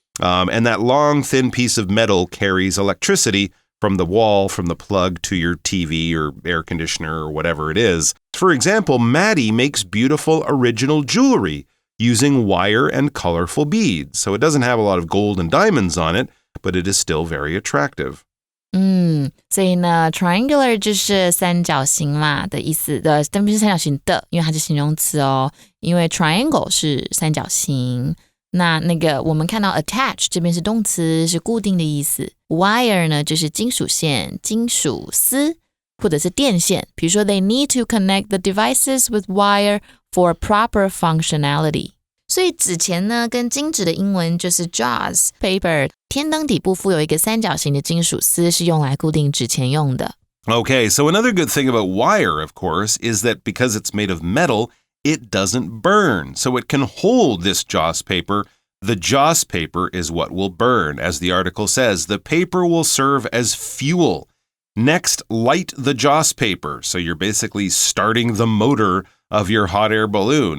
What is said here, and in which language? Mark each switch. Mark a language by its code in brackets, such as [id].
[en] And that long, thin piece of metal carries electricity from the wall, from the plug to your TV or air conditioner or whatever it is. For example, Maddie makes beautiful original jewelry using wire and colorful beads. So it doesn't have a lot of gold and diamonds on it, but it is still very attractive. [zh] 所以呢 triangular 就是三角形嘛的意思的，但不是三角形的，因为它是形容词哦，因为 triangle 是三角形。那个我们看到 attach 这边是动词，是固定的意思。 wire 呢就是金属线、金属丝或者是电线，比如说 [en] they need to connect the devices with wire for proper functionality。 [zh] 所以纸钱呢跟金纸的英文就是 joss paper。天灯底部附有一个三角形的金属丝，是用来固定纸钱用的。 [en] Okay, so another good thing about wire, of course, is that because it's made of metal, it doesn't burn. So it can hold this joss paper. The joss paper is what will burn. As the article says, the paper will serve as fuel. Next, light the joss paper. So you're basically starting the motor of your hot air balloon.